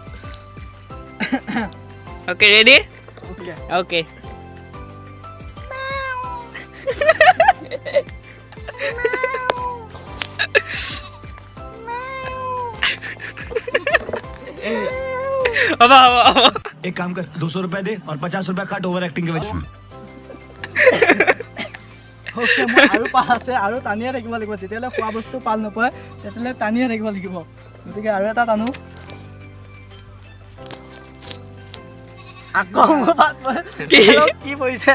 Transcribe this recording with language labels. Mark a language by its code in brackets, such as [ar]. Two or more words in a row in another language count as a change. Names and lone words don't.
[en] okay ready okay হ'ব [hi] एक काम कर 200 रुपए दे और 50 रुपए काट [en] over acting [hi] के वजह [as] আৰু পাল আছে আৰু টানিয়ে থাকিব লাগিব যেতিয়ালৈ খোৱা বস্তু পাল নপৰে তেতিয়ালৈ টানিয়ে থাকিব লাগিব গতিকে আৰু এটা টানো আকৌ কি পৰিছে